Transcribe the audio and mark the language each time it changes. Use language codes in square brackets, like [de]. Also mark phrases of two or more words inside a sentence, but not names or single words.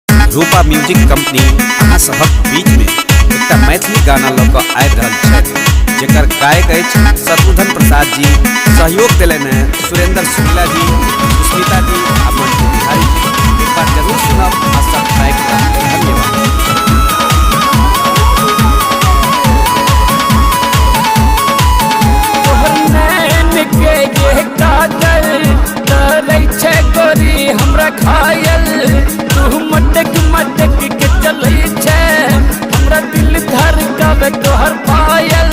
[mai] रूपा म्यूजिक कंपनी अहाँ सबक बीच में एक मैथिली गाना लग आबि रहल छै, जेकर गायक अछि शत्रुघ्न प्रसाद जी। सहयोग दिलनि सुरेंद्र शुक्ला जी, सुस्मिता जी आ मंटू बिहारी जी। एक बार जरूर सुनब आ सब्सक्राइब करब। धन्यवाद। गोरी हमरा खायल तू मटक मटक के चलै छै, हमरा दिल धड़कावे तोहर पायल।